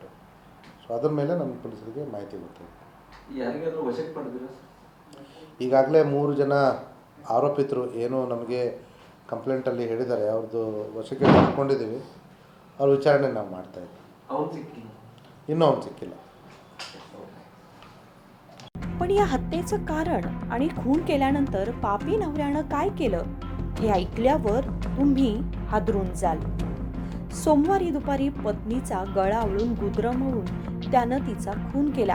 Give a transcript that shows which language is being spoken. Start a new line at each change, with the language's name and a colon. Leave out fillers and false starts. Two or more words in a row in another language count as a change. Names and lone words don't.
Kannada: ಸೊ ಅದ್ರ ಮೇಲೆ ನಮ್ಮ ಪೊಲೀಸರಿಗೆ ಮಾಹಿತಿ ಗೊತ್ತಿದೆ. ಯಾರಿಗಾದ್ರೂ ವಶಕ್ಕೆ ಪಡೆದಿಲ್ಲ? ಈಗಾಗಲೇ 3 ಜನ ಆರೋಪಿತರು ಏನು ನಮಗೆ ಕಂಪ್ಲೇಂಟಲ್ಲಿ ಹೇಳಿದ್ದಾರೆ, ಅವ್ರದ್ದು ವಶಕ್ಕೆ ಪಡ್ಕೊಂಡಿದ್ದೀವಿ. ಅವ್ರ ವಿಚಾರಣೆ ನಾವು ಮಾಡ್ತಾಯಿದ್ದೀವಿ. ಅವನು ಸಿಕ್ಕಿಲ್ಲ? ಇನ್ನೂ ಅವನು सिक्किಲ್ಲ.
Marathi: पण या हत्येचं कारण आणि खून केल्यानंतर पापी नवऱ्यानं काय केलं हे ऐकल्यावर तुम्ही हादरून जाल. सोमवारी दुपारी पत्नीचा गळा आवळून गुदरमवून त्यानं तिचा खून केला.